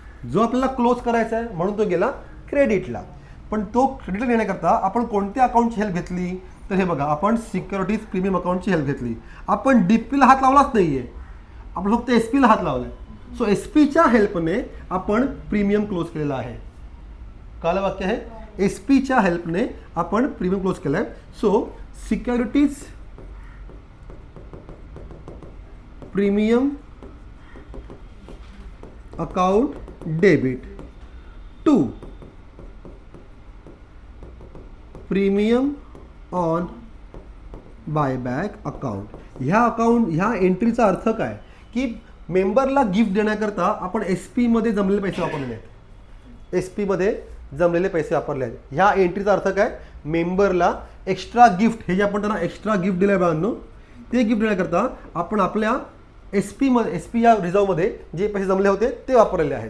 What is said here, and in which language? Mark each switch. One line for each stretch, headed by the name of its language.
Marathi: जो आपल्याला क्लोज करायचा आहे म्हणून तो गेला क्रेडिटला. पण तो क्रेडिटला नेण्याकरता आपण कोणत्या अकाउंटची हेल्प घेतली? तर हे बघा, आपण सिक्युरिटीज प्रीमियम अकाउंटची हेल्प घेतली. आपण डीपीला हात लावलाच नाहीये, आपण फक्त एसपीला हात लावलाय. सो एसपीच्या हेल्पने आपण प्रीमियम क्लोज केलेला आहे. काल वाक्य आहे, एसपीच्या हेल्पने आपण प्रीमियम क्लोज केलाय.
English: So securities premium account debit to premium on buyback account.
Marathi: ह्या एंट्रीचा अर्थ काय की मेंबरला गिफ्ट देण्याकरता आपण एसपीमध्ये जमलेले पैसे वापरलेले आहेत. एसपीमध्ये जमलेले पैसे वापरले आहेत. ह्या एंट्रीचा अर्थ काय? मेंबरला एक्स्ट्रा गिफ्ट, हे जे आपण त्यांना एक्स्ट्रा गिफ्ट दिलं आहे बाळांनो, ते गिफ्ट देण्याकरता आपण आपल्या एसपी या रिझर्वमध्ये जे पैसे जमले होते ते वापरलेले आहेत.